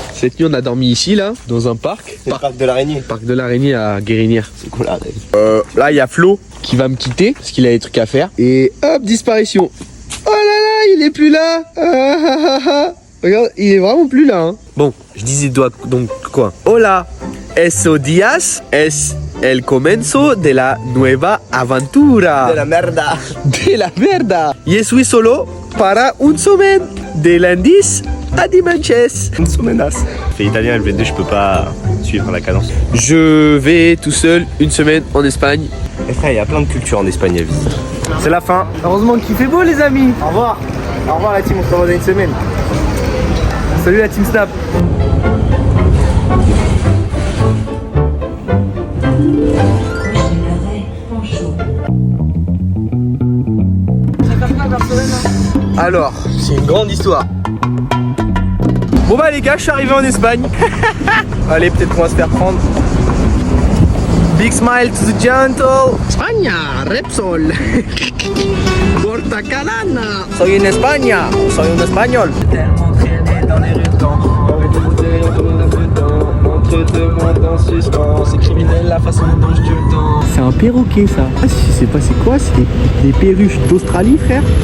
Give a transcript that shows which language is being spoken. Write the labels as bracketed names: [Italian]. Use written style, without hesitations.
[French] Cette nuit, on a dormi ici, là, dans un parc. C'est le parc de l'Araignée. Parc de l'Araignée à Guérinière. C'est quoi l'araignée? Là, il y a Flo qui va me quitter parce qu'il a des trucs à faire. Et hop, disparition. Oh là là, il est plus là. Regarde, il est vraiment plus là. Hein. Bon, je disais donc quoi? [Spanish] Hola, esos días es el comienzo de la nueva aventura. De la merda. De la merda. [French] Je suis [Spanish] solo para [French] un semaine. De lundi à dimanche. Une semaine. Fait italien LV2, je peux pas suivre la cadence. Je vais tout seul une semaine en Espagne. Et frère, il y a plein de cultures en Espagne à visiter. C'est la fin. Heureusement qu'il fait beau les amis. Au revoir. Au revoir la team, on se revoit dans une semaine. Salut la team Snap. Alors, c'est une grande histoire. Bon bah les gars, je suis arrivé en Espagne. Allez, peut-être qu'on va se faire prendre. [English] Big smile to the gentle. España, Repsol. [Spanish] Porta Calana. Soy en España, soy [French] un espagnol. Tellement traîné dans les rues de temps. Avec des bouteilles entre deux mondes en suspens. C'est criminel la façon dont je tue le temps. C'est un perroquet ça. Ah, je sais pas c'est quoi, c'est des perruches d'Australie frère.